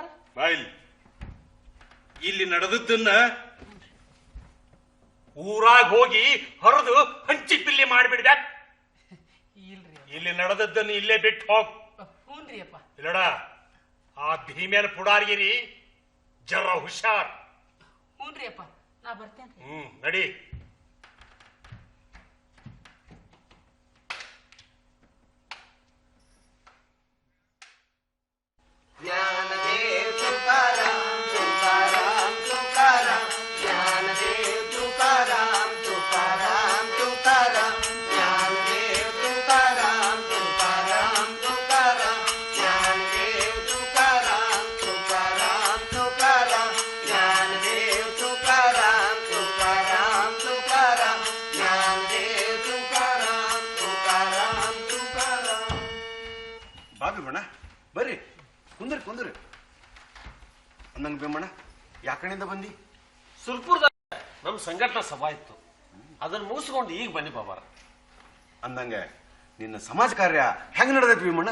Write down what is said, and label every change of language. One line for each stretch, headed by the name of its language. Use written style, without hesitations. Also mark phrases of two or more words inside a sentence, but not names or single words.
Kannada: ಬಾಯಿಲ್ ಇಲ್ಲಿ ನಡೆದದ್ದನ್ನ ಊರಾಗ ಹೋಗಿ ಹೊರದು ಹಂಚಿ ಪಿಲ್ಲಿ ಮಾಡಿಬಿಡ್ದ. ಇಲ್ಲಿ ನಡೆದದ್ದನ್ನು ಇಲ್ಲೇ ಬಿಟ್ಟು ಹೋಗ್. ಹ್ಞೂನ್ರಿ ಅಪ್ಪ. ಇಲ್ಲಡ ಆ ಭೀಮೇನ ಪುಡಾರಿಗಿರಿ ಜರ ಹುಷಾರ್. ಹ್ಞೂನ್ರಿ ಅಪ್ಪ, ನಾ ಬರ್ತೇನ್ರಿ. ನಡಿ.
Marathi: ज्ञानदेव तुकाराम तुकाराम तुकाराम ज्ञानदेव तुकाराम तुकाराम तुकाराम ज्ञानदेव तुकाराम तुकाराम तुकाराम ज्ञानदेव तुकाराम तुकाराम तुकाराम ज्ञानदेव तुकाराम तुकाराम तुकाराम ज्ञानदेव तुकाराम तुकाराम तुकाराम.
Kannada: ಬಾಬಿ ಬಣ್ಣ ಬರ್ರಿ, ಕುಂದ್ರಿ ಕುಂದ್ರಿ. ಅಂದಂಗ ಬೇಮಣ್ಣ ಯಾಕಣಿಂದ ಬಂದಿ? ಸುರ್ಪುರದಾಗ ನಮ್ ಸಂಘಟನಾ ಸಭಾ ಇತ್ತು, ಅದನ್ನ ಮುಗಿಸ್ಕೊಂಡು ಈಗ ಬನ್ನಿ ಬಾಬಾರ. ಅಂದಂಗ ನಿನ್ನ ಸಮಾಜ ಕಾರ್ಯ ಹೆಂಗ್ ನಡೆದೈತಿ ಭೀಮಣ್ಣ?